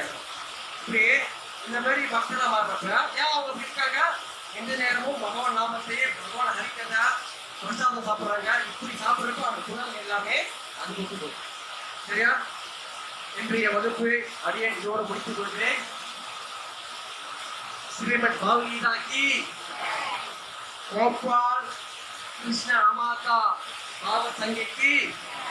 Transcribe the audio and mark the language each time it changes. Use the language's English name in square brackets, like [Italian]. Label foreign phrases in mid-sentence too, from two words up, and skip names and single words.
[Tamil] இப்படி இந்த மாதிரி பக்தனா மாறுறப்ப ஏன் அவங்க இருக்காங்க? எந்த நேரமும் பகவான் நாமத்தையே பகவான் ஹரிக்கிறதா பிரசாதம் சாப்பிட்றாங்க. இப்படி சாப்பிட்றப்ப அந்த குணங்கள் எல்லாமே அனுபவித்து போகும். சரியா? இன்றைய வகுப்பு அடியே இதோடு முடித்துக் கொள்கிறேன். [Hindi] श्रीमद् भगवद्गीता की गोपाल कृष्ण अमाता भाव संघ की